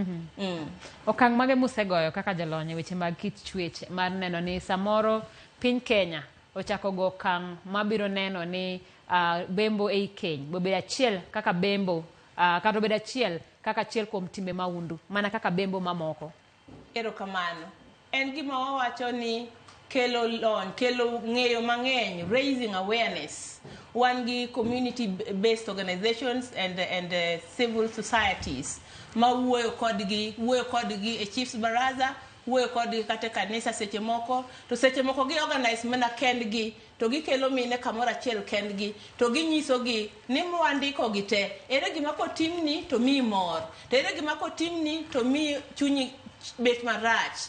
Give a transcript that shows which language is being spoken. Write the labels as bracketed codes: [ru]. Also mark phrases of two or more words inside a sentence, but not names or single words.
[luo] Okang' mage musegoyo kaka jalony weche mag kit chwech mar neno ni samoro piny Kenya ochako go okang' mabiro neno ni bembo ei keny bobedo achiel kaka bembo kata obedo achiel kaka achiel kuom timbe maundu mana kaka bembo mamoko. Erokamano. En gima wawacho ni kelo lony kelo ng'eyo mang'eny [en] raising awareness [luo] wan gi [en] community based organizations and civil societies [luo] ma wuoyo kodgi e chiefs baraza wuoyo kodgi kata kanisa seche moko gi organize mana kendgi to gikelo mine kamoro achiel kendgi to ginyisogi ni mwandiko gi te ere gima kotimni to mi mor to ere gima kotimni to mi chunyi bet marach.